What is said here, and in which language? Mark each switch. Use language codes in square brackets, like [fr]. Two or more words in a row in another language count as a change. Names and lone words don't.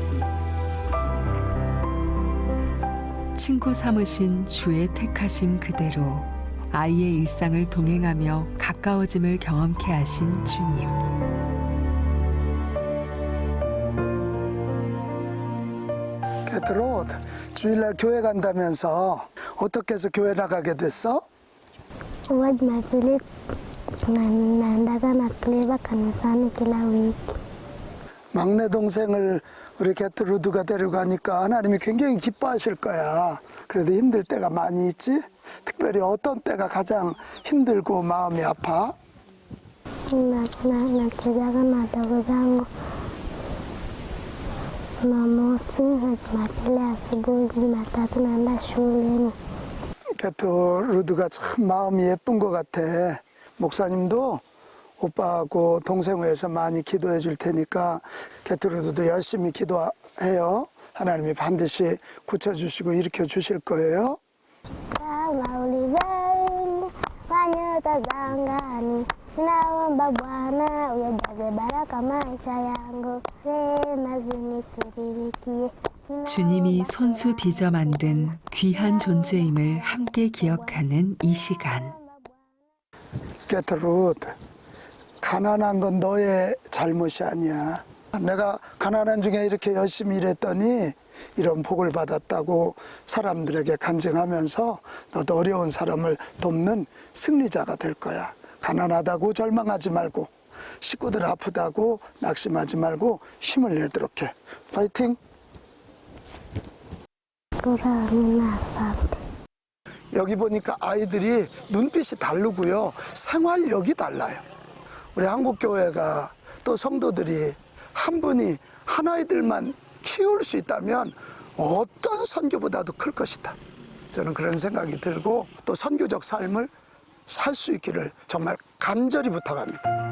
[ko] 친구 삼으신 주의 택하심 그대로 아이의 일상을 동행하며 가까워짐을 경험케 하신 주님. 게트루드, 주일날 교회 간다면서 어떻게 해서 교회 나가게 됐어? [sw] Huwa Jumapili naendaga na Cleva kanisani kila wiki. [ko] 막내 동생을 우리 게트루드가 데려가니까 하나님이 굉장히 기뻐하실 거야. 그래도 힘들 때가 많이 있지? 특별히 어떤 때가 가장 힘들고 마음이 아파? [sw] Nachezaga na wadogo zangu Jumamosi na Jumapili asubuhi, Jumatatu naenda shuleni. [ko] 게트루드가 참 마음이 예쁜 것 같아. 목사님도 오빠하고 동생 위해서 많이 기도해 줄 테니까 게트루드도 열심히 기도해요. 하나님이 반드시 고쳐주시고 일으켜 주실 거예요. [sw] Kama ulivyoinua nyota za angani, ninaomba Bwana uyajaze baraka maisha yangu, rehema zinitiririkie. [ko] 주님이 손수 빚어 만든 귀한 존재임을 함께 기억하는 이 시간. 게트루드, 가난한 건 너의 잘못이 아니야. 내가 가난한 중에 이렇게 열심히 일했더니 이런 복을 받았다고 사람들에게 간증하면서 너도 어려운 사람을 돕는 승리자가 될 거야. 가난하다고 절망하지 말고, 식구들 아프다고 낙심하지 말고 힘을 내도록 해. 파이팅! [sw] Amina, asante. [ko] 여기 보니까 아이들이 눈빛이 다르고요. 생활력이 달라요. 우리 한국교회가 또 성도들이 한 분이 한 아이들만 키울 수 있다면 어떤 선교보다도 클 것이다. 저는 그런 생각이 들고 또 선교적 삶을 살 수 있기를 정말 간절히 부탁합니다.